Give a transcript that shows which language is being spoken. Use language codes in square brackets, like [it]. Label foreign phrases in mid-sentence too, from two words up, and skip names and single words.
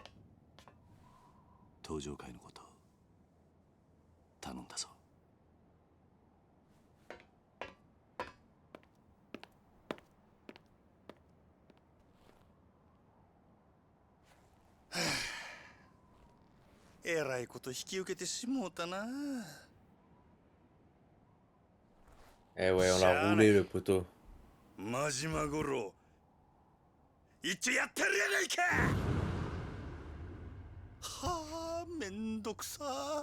[ja] 登場会のこと頼んだぞ。えらいこと引き受けてしもうたな。 [fr] Eh ouais, on l'a roulé, le poteau. [ja] 真島五郎、一応やってるやないか。はあ、めんどくさ。